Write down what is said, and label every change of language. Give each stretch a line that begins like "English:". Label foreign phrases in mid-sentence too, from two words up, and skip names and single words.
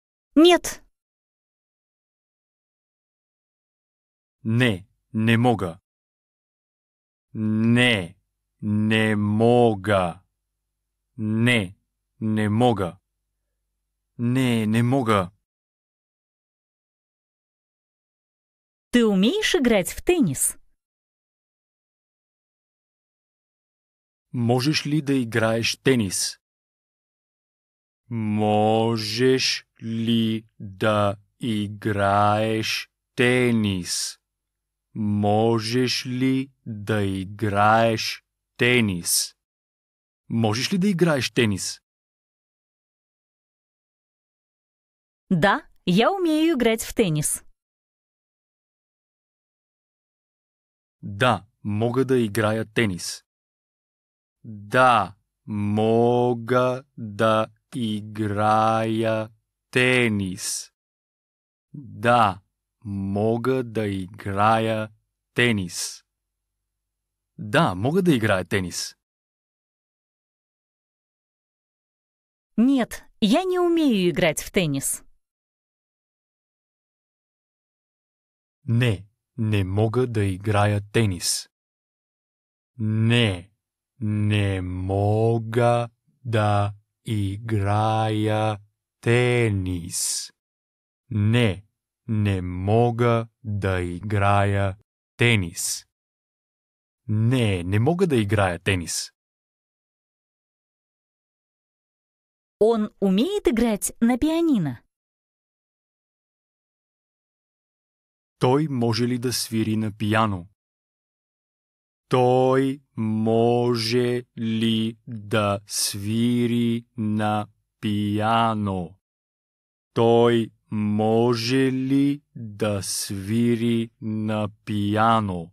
Russian: Нет.
Bulgarian: Не, не мога. Не, не мога. Не, не мога. Не, не мога.
Russian: Ты умеешь играть в теннис?
Bulgarian: Можеш ли да играеш тенис? Можеш ли да играеш тенис? Можеш ли да играеш тенис? Можеш ли да играеш тенис?
Russian: Да, я умею играть в теннис.
Bulgarian: Да, мога да играя тенис. Да, мога да играя тенис. Да, мога да играя тенис. Да, мога да играя тенис.
Russian: Нет, я не умею играть в теннис.
Bulgarian: Не, не мога да играя тенис. Не, не мога да играя тенис. Не, не мога да играя тенис. Не, не мога да играя тенис.
Russian: Он умеет играть на пианино?
Bulgarian: Той може ли да свири на пияно? Той може ли да свири на пияно? Той може ли да свири на пияно?